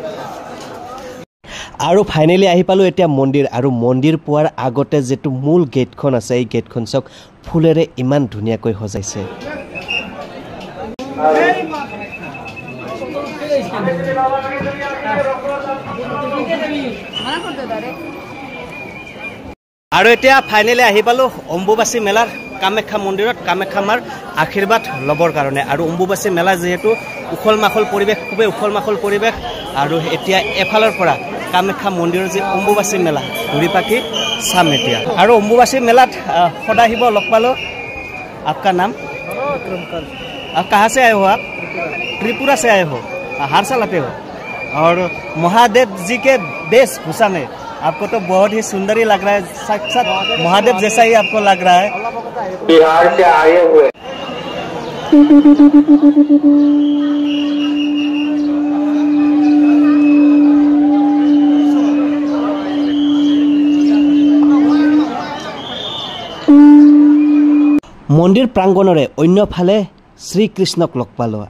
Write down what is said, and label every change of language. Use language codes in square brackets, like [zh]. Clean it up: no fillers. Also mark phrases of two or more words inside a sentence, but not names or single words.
[as] আৰু ফাইনেলি আহি পালোঁ এতিয়া মন্দিৰ আৰু মন্দিৰ পোৱাৰ আগতে যেটো মূল গেটখন আছে এই গেটখন চাওক ফুলেৰে ইমান ধুনীয়াকৈ সজাইছে আৰু এতিয়া ফাইনেলি আহি পালো অম্বুবাচী মেলাৰ কামাখ্যা মন্দিৰত কামাখ্যা মাৰ আশীৰ্বাদ ল'বৰ কাৰণে। আৰু অম্বুবাচী মেলা যিহেতু উখল মাখল পৰিৱেশ, খুবেই উখল মাখল পৰিৱেশ। আৰু এতিয়া এফালৰ পৰা কামাখ্যা মন্দিৰৰ যি অম্বুবাচী মেলা ঘূৰি পাকি চাম এতিয়া। আৰু অম্বুবাচী মেলাত সদায় আহিব লগ পালো। [hi] आपका नाम? आप कहाँ से आए हो? आप त्रिपुरा से आए हो। हर साल आते हो। और महादेव जी के वेशभूषा में आपको तो बहुत ही सुंदर ही लग रहा है, साक्षात महादेव जैसा ही आपको लग रहा है। बिहार से आए हुए [as] মন্দিৰ প্ৰাংগণৰে অন্যফালে শ্ৰীকৃষ্ণক লগ পালোঁ।